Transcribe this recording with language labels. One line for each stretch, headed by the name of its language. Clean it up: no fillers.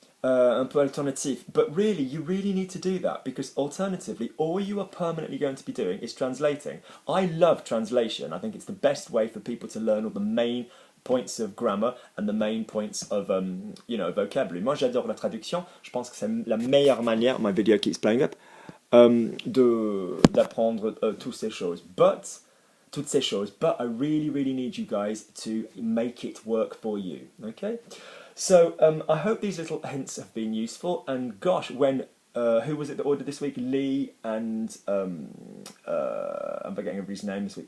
French: Un peu alternative,
English: but really you really need to do that, because alternatively all you are permanently going to be doing is translating. I love translation. I think it's the best way for people to learn all the main points of grammar and the main points of vocabulary.
French: Moi j'adore la traduction. Je pense que c'est la meilleure manière,
English: my video keeps playing up,
French: d'apprendre toutes ces choses.
English: But I really need you guys to make it work for you. Okay? So I hope these little hints have been useful. And gosh, when who was it that ordered this week? Lee and I'm forgetting everybody's name this week.